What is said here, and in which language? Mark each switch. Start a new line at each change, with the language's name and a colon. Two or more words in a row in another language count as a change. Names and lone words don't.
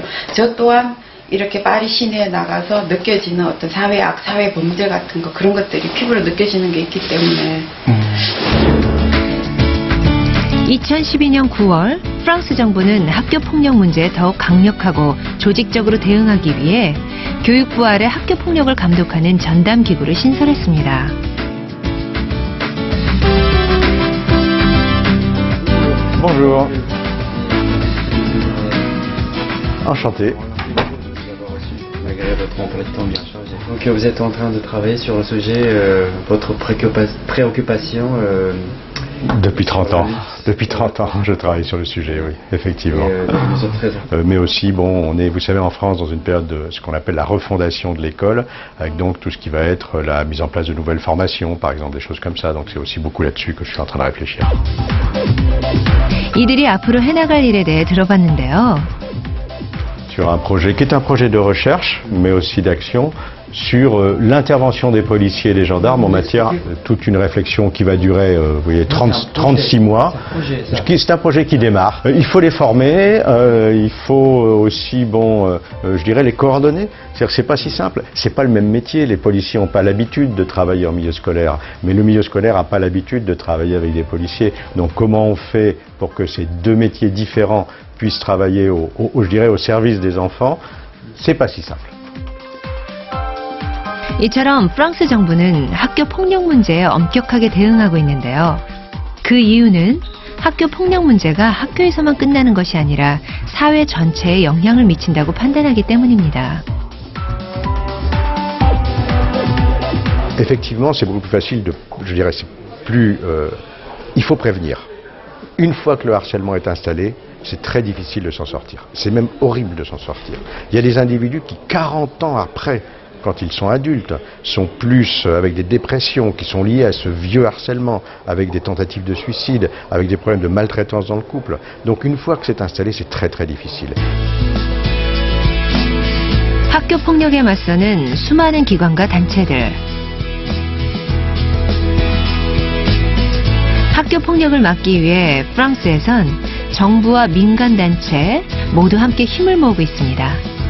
Korean: 저 또한 이렇게 파리 시내에 나가서 느껴지는 어떤 사회악, 사회 범죄 같은 거 그런 것들이 피부로 느껴지는 게 있기 때문에. 2012년 9월 프랑스 정부는 학교 폭력 문제에 더욱 강력하고 조직적으로 대응하기 위해 교육부 아래 학교 폭력을 감독하는 전담 기구를 신설했습니다.
French: Bonjour. Enchanté. Malgré votre emploi de temps bien chargé. Donc vous êtes en train de travailler sur un sujet, votre préoccupation. Depuis 30 ans. Depuis 30 ans, je travaille sur le sujet, oui, effectivement. Mais aussi, bon, on est, vous savez, en France, dans une période de ce qu'on appelle la refondation de l'école, avec donc tout ce qui va être la mise en place de nouvelles formations, par exemple, des choses comme ça. Donc c'est aussi beaucoup là-dessus que je suis en train de réfléchir.
Korean: 이들이 앞으로 해나갈 일에 대해 들어봤는데요.
French: Sur un projet qui est un projet de recherche, mais aussi d'action, sur l'intervention des policiers et des gendarmes en matière de toute une réflexion qui va durer, vous voyez, 36 mois. C'est un projet qui démarre. Il faut les former, il faut aussi, bon, je dirais, les coordonner. C'est-à-dire que c'est pas si simple. C'est pas le même métier. Les policiers n'ont pas l'habitude de travailler en milieu scolaire, mais le milieu scolaire n'a pas l'habitude de travailler avec des policiers. Donc, comment on fait pour que ces deux métiers différents puissent travailler, je dirais, au service des enfants? C'est pas si simple.
Korean: 이처럼 프랑스 정부는 학교 폭력 문제에 엄격하게 대응하고 있는데요. 그 이유는 학교 폭력 문제가 학교에서만 끝나는 것이 아니라 사회 전체에 영향을 미친다고 판단하기 때문입니다.
French: Effectivement, c'est beaucoup plus facile de, je dirais, c'est plus, il faut prévenir. Une fois que le harcèlement est installé, c'est très difficile de s'en sortir. C'est même horrible de s'en sortir. Il y a des individus qui, 40 ans après, quand ils sont adultes, sont plus avec des dépressions qui sont liées à ce vieux harcèlement, avec des tentatives de suicide, avec des problèmes de maltraitance dans le couple. Donc une fois que c'est installé, c'est très très difficile.
Korean: 학교 폭력에 맞서는 수많은 기관과 단체들. 학교 폭력을 막기 위해 프랑스에선 정부와 민간단체 모두 함께 힘을 모으고 있습니다.